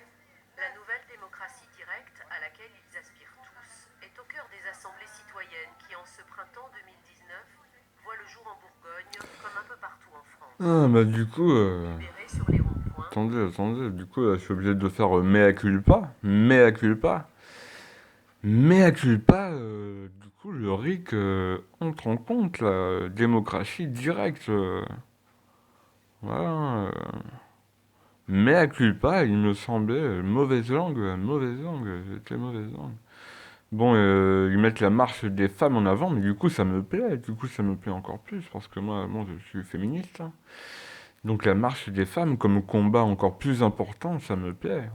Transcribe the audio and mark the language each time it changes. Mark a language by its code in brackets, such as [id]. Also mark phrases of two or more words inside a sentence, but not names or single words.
[fr] La nouvelle démocratie directe à laquelle ils aspirent tous est au cœur des assemblées citoyennes qui, en ce printemps 2019, voient le jour en Bourgogne comme un peu partout en France. Ah bah du coup, Libérés sur les ronds-points, attendez, du coup là, je suis obligé de faire [la] mea culpa, mea culpa. Mea culpa, [fr] du coup, le RIC entre en compte la démocratie directe. Voilà. [la] Mea culpa, [fr] il me semblait mauvaise langue, j'étais mauvaise langue. Bon, ils mettent la marche des femmes en avant, mais du coup, ça me plaît. Du coup, ça me plaît encore plus, parce que moi, bon, je suis féministe. Hein. Donc la marche des femmes comme combat encore plus important, ça me plaît.